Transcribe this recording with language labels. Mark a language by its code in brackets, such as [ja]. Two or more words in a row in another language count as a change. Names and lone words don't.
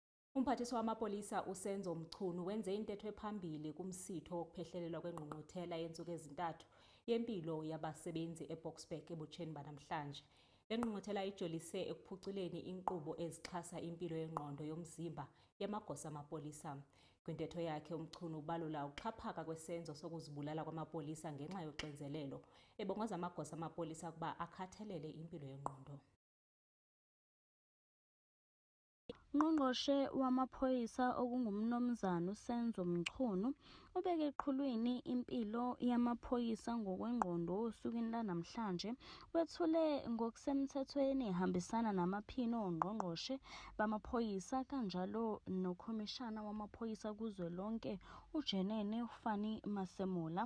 [xh] Umphathiswa wamapolisa uSenzo Mchunu wenze intetho ephambili kumsitho wokuphehlelelwa kwengqungquthela yensuku ezintathu yempilo yabasebenzi eBoksburg ebutsheni banamhlanje. Le ngqungquthela ijolise ekuphuculeni inkqubo ezixhasa impilo yengqondo yomzimba yamagosa amapolisa. Kwintetho yakhe uMchunu ubalula ukuxhaphaka kwesenzo sokuzibulala kwamapolisa ngenxa yoxinzelelo, ebongoza amagosa amapolisa ukuba akhathalele impilo yengqondo. [zu] Ungqongqoshe wamaphoyisa okungumnumzana uSenzo Mchunu ubeke eqhulwini impilo yamaphoyisa ngokwengqondo osukwini lanamhlanje, wethule ngokusemthethweni ihambisana namaphini ongqongqoshe bamaphoyisa kanjalo nokhomishana wamaphoyisa kuzwelonke uJenene Fanny Masemula.